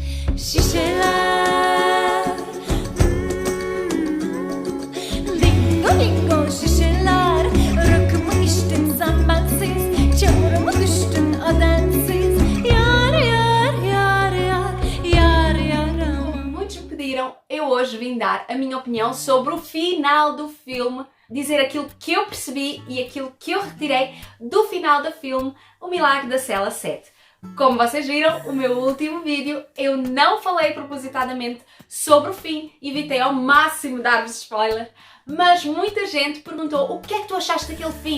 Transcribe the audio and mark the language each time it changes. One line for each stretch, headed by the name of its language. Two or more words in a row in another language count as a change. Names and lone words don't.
Turkish: Şişeler, lingo lingo şişeler. Rakımı içtim sen bensiz, çamura mı düştün adensiz? Yar yar yar yar yar yar aman.
Portuguese: Muitos me pediram, eu hoje vim dar a minha opinião sobre o final do filme, dizer aquilo que eu percebi e aquilo que eu retirei do final do filme O Milagre da Cela 7. Como vocês viram, o meu último vídeo eu não falei propositadamente sobre o fim, evitei ao máximo dar-vos spoiler, mas muita gente perguntou o que é que tu achaste daquele fim?